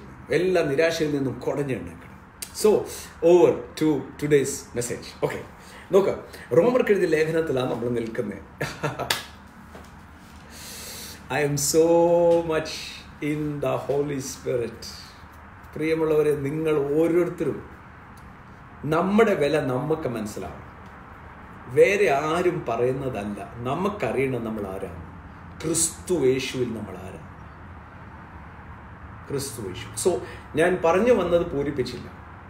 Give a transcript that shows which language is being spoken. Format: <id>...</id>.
<ml>എല്ലാ നിരാശയിൽ നിന്നും കുടഞ്ഞെഴുന്നേക്കണം.</ml> <en>So over to today's message.</en> <ml>Okay, നോക്ക്, റോമർക്ക് എഴുതിയ ലേഖനത്തിലാണ് നമ്മൾ നിൽക്കുന്നത്.</ml> <en>I am so much in the Holy Spirit.</en> <ml>പ്രിയമുള്ളവരെ, നിങ്ങൾ ഓരോരുത്തരും നമ്മുടെ വില നമുക്ക് മനസ്സിലാവും. വേറെ ആരും പറയുന്നതല്ല. നമുക്കറിയണം നമ്മൾ ആരാണ്. ക്രിസ്തു യേശുവിൽ നമ്മൾ ആരാണ്. ക്രിസ്തു യേശു. സോ ഞാൻ പറഞ്ഞു വന്നത് പൂരിപ്പിച്ചില്ല.</ml>